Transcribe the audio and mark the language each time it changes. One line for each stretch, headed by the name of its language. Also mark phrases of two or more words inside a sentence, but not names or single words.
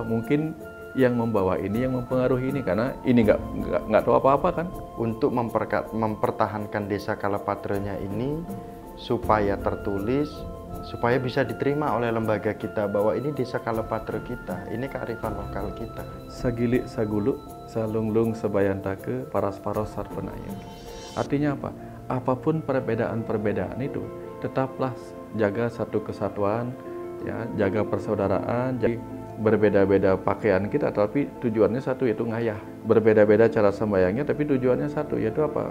Indonesian: Mungkin yang membawa ini yang mempengaruhi ini, karena ini nggak tahu apa-apa kan. Untuk mempertahankan desa Kalapatranya ini supaya tertulis, supaya bisa diterima oleh lembaga kita bahwa ini desa Kalapatra kita, ini kearifan lokal kita.
Balinese: Sagilik saguluk, salunglung sebayantake, paras-paros sarpenayang.
Indonesian: Artinya apa? Apapun perbedaan-perbedaan itu, tetaplah jaga satu kesatuan, ya, jaga persaudaraan. Jadi berbeda-beda pakaian kita, tapi tujuannya satu, yaitu ngayah. Berbeda-beda cara sembahyangnya, tapi tujuannya satu, yaitu apa?